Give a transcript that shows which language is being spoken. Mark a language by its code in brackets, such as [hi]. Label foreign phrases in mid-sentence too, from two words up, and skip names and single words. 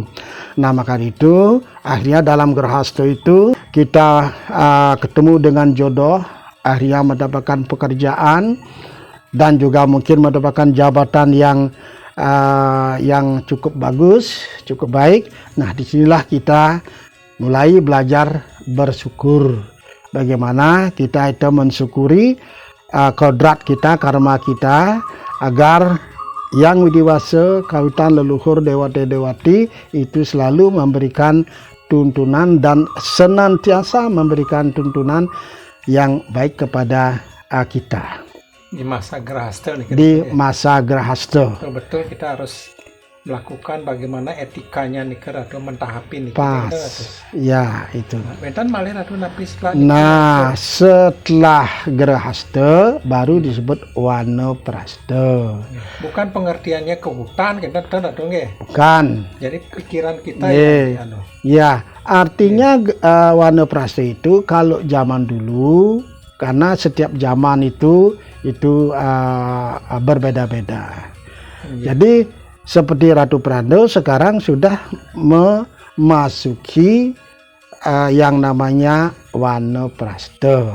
[id] Nah, maka itu akhirnya dalam grahasta itu kita ketemu dengan jodoh, akhirnya mendapatkan pekerjaan dan juga mungkin mendapatkan jabatan yang cukup bagus, cukup baik. Nah, disinilah kita mulai belajar bersyukur. Bagaimana kita itu mensyukuri kodrat kita, karma kita, agar yang widiwasa kawitan leluhur dewata-dewati itu selalu memberikan tuntunan dan senantiasa memberikan tuntunan yang baik kepada kita. Di masa grahasta nih. Di masa grahasta. Betul-betul kita harus melakukan bagaimana etikanya nih atau mentahapin nih Pas. Ya, itu. [ban] Bentan malih ratu napi setelah [id] Nah, setelah Gerahasta baru disebut Wanaprastha. bukan pengertiannya ke hutan kita ratu nggih. Bukan. Jadi pikiran kita Iya. anu. Ya, artinya Wanaprastha itu kalau zaman dulu, karena setiap zaman itu berbeda-beda. Iya. Jadi seperti Ratu Prana sekarang sudah memasuki yang namanya Wanaprastha.